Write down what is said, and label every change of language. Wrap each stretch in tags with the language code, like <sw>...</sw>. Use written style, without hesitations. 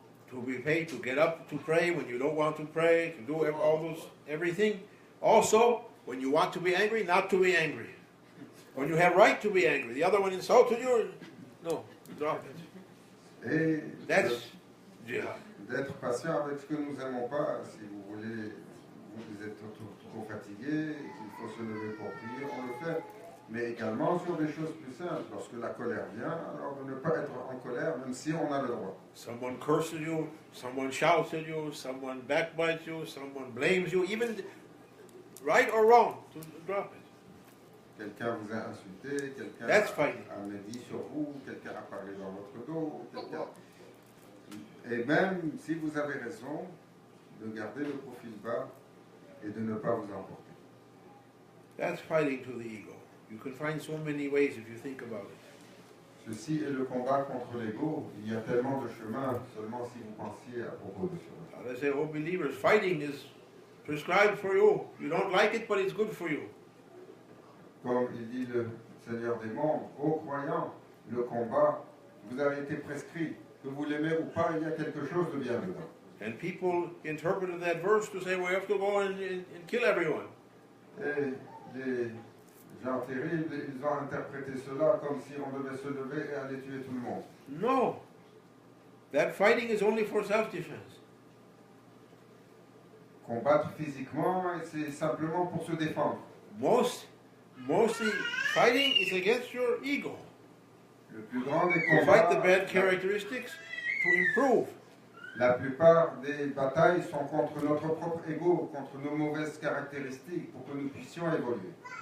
<en>To be paid, to get up to pray when you don't want to pray, to do everything. Also, when you want to be angry, not to be angry. When you have right to be angry, the other one insulted you, no, drop it.</en> <fr>Et</fr> <en>That's jihad.</en> <fr>d'être patient avec ce que nous n'aimons pas, si vous voulez, vous êtes trop fatigué, qu'il faut se lever pour prier, on le fait. Mais également sur des choses plus simples. Lorsque la colère vient, alors de ne pas être en colère, même si on a le droit.</fr> <en>Someone curses you, someone shouts at you, someone backbites you, someone blames you, even right or wrong, to drop it.</en> <fr>Quelqu'un vous a insulté, quelqu'un</fr> <en>That's fighting.</en> <fr>a médit sur vous, quelqu'un a parlé dans votre dos, quelqu'un... Et même si vous avez raison, de garder le profil bas et de ne pas vous emporter.</fr> <en>That's fighting to the ego. You can find so many ways if you think about it.</en> <fr>Ceci est le combat contre l'ego. Il y a tellement de chemins, seulement si vous pensiez à propos de cela.</fr> <en>They say, oh believers, fighting is prescribed for you. You don't like it, but it's good for you.</en> <fr>Comme il dit le Seigneur des mondes, ô croyants, le combat vous a été prescrit. Que vous l'aimez ou pas, il y a quelque chose de bien dedans.</fr> <en>And people interpreted that verse to say, we have to go and kill everyone.</en> <fr>Et les gens terribles, ils ont interprété cela comme si on devait se lever et aller tuer tout le monde.</fr> <en>No. That fighting is only for self-defense.</en> <fr>Combattre physiquement, c'est simplement pour se défendre.</fr> <en>Mostly fighting is against your ego.</en> <fr>Le plus grand des</fr> <en>To fight the</en> <fr>combats,</fr> <en>bad characteristics, to improve.</en> <fr>la plupart des batailles sont contre notre propre ego, contre nos mauvaises caractéristiques, pour que nous puissions évoluer.</fr>